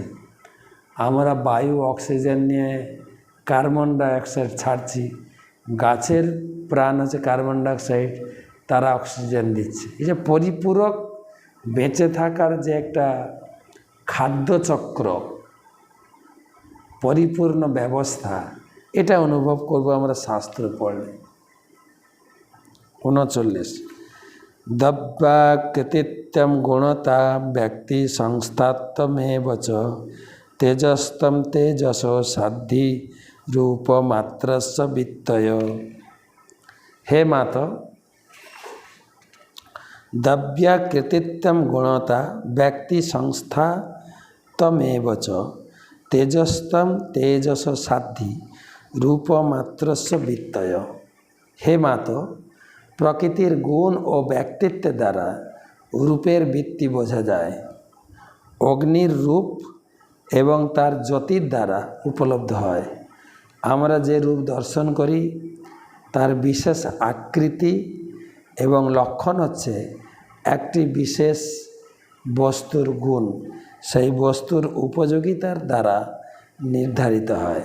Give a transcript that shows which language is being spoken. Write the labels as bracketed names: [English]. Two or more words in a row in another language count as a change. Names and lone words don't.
[Bangla] আমরা বায়ু অক্সিজেন নিয়ে কার্বন ডাইঅক্সাইড ছাড়ছি, গাছের প্রাণ হচ্ছে কার্বন ডাইঅক্সাইড, তারা অক্সিজেন দিচ্ছে। এই যে পরিপূরক বেঁচে থাকার যে একটা খাদ্যচক্র, পরিপূর্ণ ব্যবস্থা, এটা অনুভব করব আমরা শাস্ত্র পড়লে। [Sanskrit] 39 দ্রব্যাকৃতিত্বম গুণতা ব্যক্তি সংস্থাত্বমেব চ তেজস্তম তেজস সাধ্যি রূপমাত্রস্য বিত্তয়। হে মাত, দ্রব্যাকৃতিত্বম গুণতা ব্যক্তি সংস্থাত্বমেব চ তেজস্তম তেজস সাধ্যি রূপমাত্রস্য বিত্তয়। হে মাত, [Bangla] প্রকৃতির গুণ ও ব্যক্তিত্বের দ্বারা রূপের ভিত্তি বোঝা যায়। অগ্নির রূপ এবং তার জ্যোতির দ্বারা উপলব্ধ হয়। আমরা যে রূপ দর্শন করি তার বিশেষ আকৃতি এবং লক্ষণ হচ্ছে একটি বিশেষ বস্তুর গুণ সেই বস্তুর উপযোগিতার দ্বারা নির্ধারিত হয়।